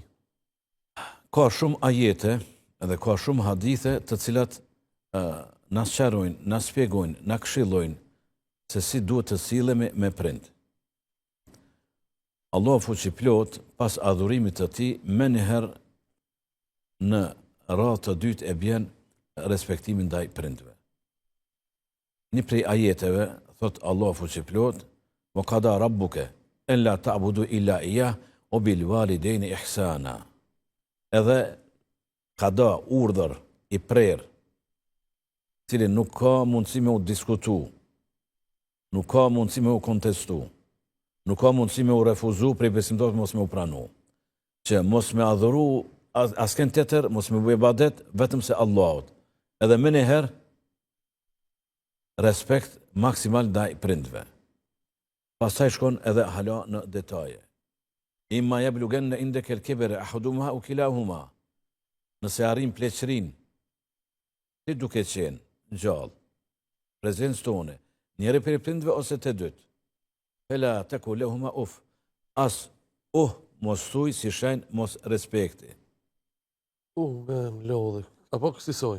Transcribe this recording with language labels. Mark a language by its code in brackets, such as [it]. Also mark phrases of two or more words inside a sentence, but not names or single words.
[sq] Ka shumë ajete edhe ka shumë hadithe të cilat na sqarojnë, na shpjegojnë, na këshillojnë se si duhet të sillemi me prind. Allahu fuqiplot pas adhurimit të tij më njëherë në radhë të dytë e bjen respektimin ndaj prindve. Një prej ajeteve thot Allahu fuqiplot: [ar] "وقضى ربك ألا تعبدوا إلا إياه وبالوالدين إحسانا." [sq] Edhe qada urdhër i prerë, cilin nuk ka mundësi me u diskutu, nuk ka mundësi me u kontestu, nuk ka mundësi me u refuzu prej besimtarëve mos me u pranu, që mos me adhuru asken tjetër, mos me bu ibadet vetëm se Allahut. Edhe më njëherë respekt maksimal ndaj prindve. Pastaj shkon edhe hala në detaje. [ar] إما يبلغن عندك الكبر أحدهما أو كلاهما. [sq] Nëse arrin pleqërin, ti duke qenë gjallë, prezencë tone, njëri për prindve ose të dytë, [ar] فلا تقل لهما أف, [sq] as mos thuj si shenjë mos respekti. Me lodhe. Apo kësisoj?